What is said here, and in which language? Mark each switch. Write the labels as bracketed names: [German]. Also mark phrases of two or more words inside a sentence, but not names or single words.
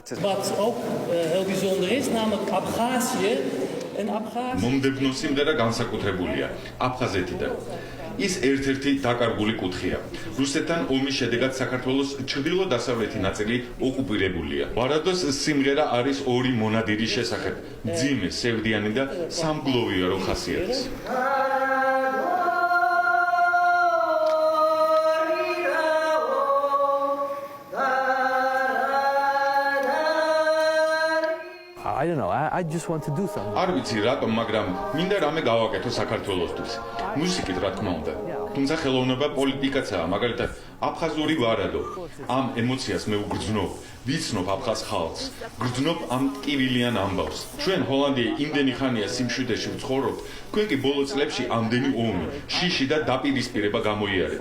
[Georgian] მომდევნო სიმღერა განსაკუთრებულია აფხაზეთიდან. ის ერთ-ერთი დაკარგული კუთხეა. რუსეთთან ომის შედეგად საქართველოს ჩრდილო-დასავლეთი ნაწილი ოკუპირებულია. ვარადოს სიმღერა არის ორი მონადირის შესახებ, მძიმე, სევდიანი და სამგლოვიარო ხასიათის. [English] I don't know. I just want to do something. [Georgian] არ ვიცი რატომ, მაგრამ მინდა რამე გავაკეთო საქართველოსთვის. მუსიკით რა თქმა უნდა. თუმცა ხელოვნება პოლიტიკაცაა, მაგალითად, აფხაზური ვარადო. ამ ემოციას მე უგრძნობ, ვიცნობ აფხაზ ხალხს, გრძნობ ამ ტკივილიან ამბავს. ჩვენ ჰოლანდია იმდენი ხანია სიმშვიდეში ვცხოვრობთ, თქვენ კი ბოლო წლებში ამდენი ომი, შიში და დაპირისპირება გამოიარეთ.